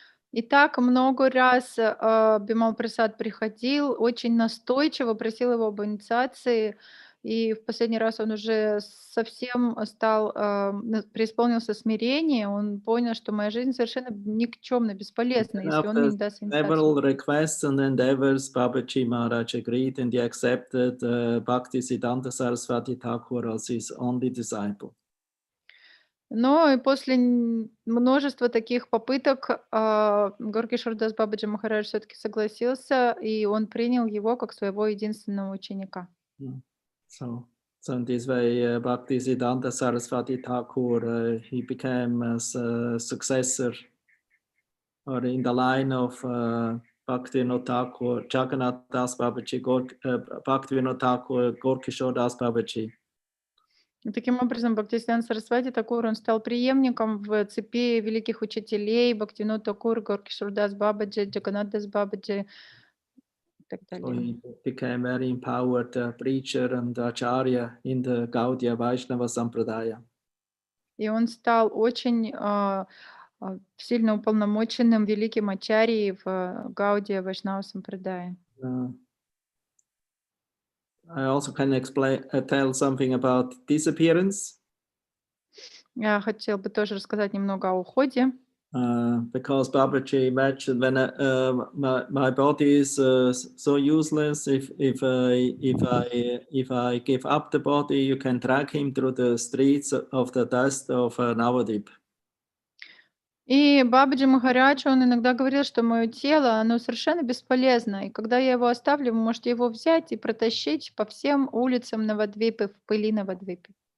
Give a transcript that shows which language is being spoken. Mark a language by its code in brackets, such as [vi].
[ru] И так много раз Бимал Прасад приходил, очень настойчиво просил его об инициации, и в последний раз он уже совсем преисполнился смирения, он понял, что моя жизнь совершенно никчемно, бесполезна, если он мне [en] After [ru] не даст [en] several [ru] инициацию. [en] requests and endeavors, Babaji Maharaj agreed and he accepted Bhaktisiddhanta Saraswati Thakur as his only disciple. [ru] Но и после множества таких попыток Горкишордас Бабаджи Махарадж все-таки согласился, и он принял его как своего единственного ученика. [en] So in this way, Bhaktisiddhanta Saraswati Thakur, he became a successor, or in the line of Bhaktivinoda Thakur, Jagannath Das Babaji, Bhaktivinoda Thakur, Gorkishore Das Babaji. [ru] И таким образом, Бхактисиданта Сарасвати Такур, он стал преемником в цепи великих учителей Бхактивинода Такур, Горкишордас Бабаджи, Джаганнатдас Бабаджи и так [en] So [ru] далее. [en] he became very empowered preacher and acharya in the Gaudiya Vaishnava Sampradaya. [ru] И он стал очень сильно уполномоченным великим ачарьей в Гаудия Вайшнава Сампрадая. [en] I also can tell something about disappearance. [ru] Я хотела бы тоже рассказать немного о уходе. [en] Because Babaji mentioned when my body is so useless, if I give up the body, you can drag him through the streets of the dust of Navadip. [ru] И Бабаджи Махарадж, он иногда говорил, что мое тело, оно совершенно бесполезно. И когда я его оставлю, вы можете его взять и протащить по всем улицам Навадвипы, в пыли Навадвипы.